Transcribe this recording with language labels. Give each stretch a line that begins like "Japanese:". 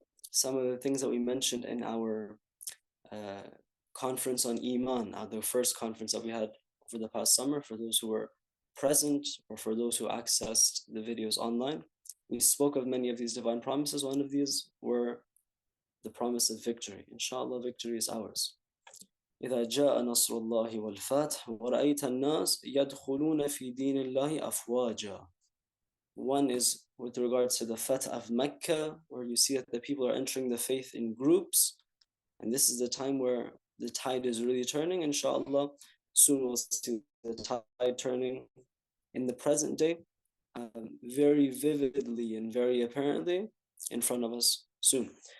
English: Some of the things that we mentioned in our conference on Iman, the first conference that we had over the past summer, for those who were present or for those who accessed the videos online, we spoke of many of these divine promises. One of these were the promise of victory. Inshallah, victory is ours.
Arabic: إذا جاء نصر الله والفتح ورأيت الناس يدخلون في دين الله أفواجا.
English: One is with regards to the Fath of Mecca, where you see that the people are entering the faith in groups, and this is the time where the tide is really turning. Inshallah, soon we'll see the tide turning in the present day, very vividly and very apparently in front of us soon.